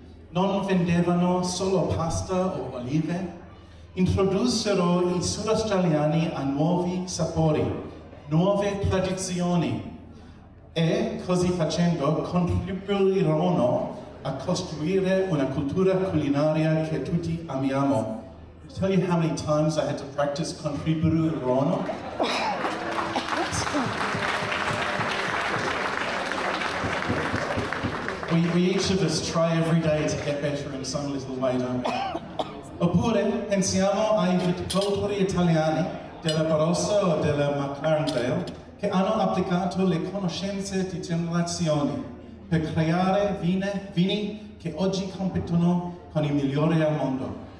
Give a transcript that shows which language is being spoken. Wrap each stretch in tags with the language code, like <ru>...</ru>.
<it>Non vendevano solo pasta o olive, introdussero i sudaustraliani a nuovi sapori, nuove tradizioni e, così facendo, contribuirono a costruire una cultura culinaria che tutti amiamo.</it> <en>To tell you how many times I had to practice contribuirono. We each of us try every day to get better in some little way, don't we?</en> <it>Oppure pensiamo ai viticoltori italiani della Barossa o della Marklandale che hanno applicato le conoscenze di generazioni per creare vini che oggi competono con i migliori al mondo.</it>